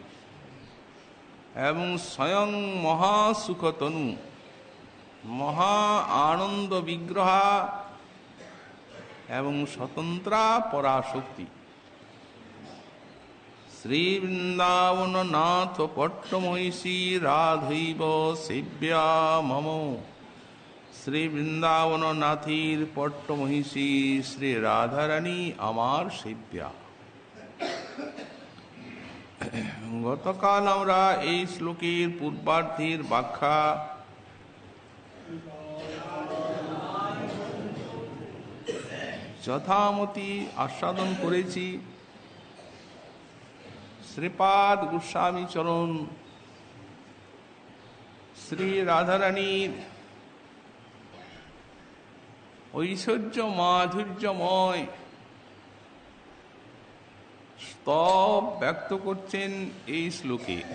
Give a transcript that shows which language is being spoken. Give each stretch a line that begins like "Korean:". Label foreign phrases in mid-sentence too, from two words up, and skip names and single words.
Sanskrit: एवं स्वयं महासुखतनु महा आनंद विग्रहा एवं स्वतंत्रा पराशक्ति श्री वृंदावन नाथ पट्टमहिषी राधैव सेव्या मम।
Bangla: শ্রী বৃন্দাবন নাথীর পট্টমহিষী শ্রী রাধারানী আমার সেব্যা। গতকাল আমরা এই শ্লোকের পূর্বার্ধের ব্যাখ্যা যথামতি আস্বাদন করেছি। শ্রীপাদ গোস্বামী চরণ শ্রী রাধারানীর ঐশ্বর্য মাধুর্যময় স্তব ব্যক্ত করছেন এই শ্লোকে।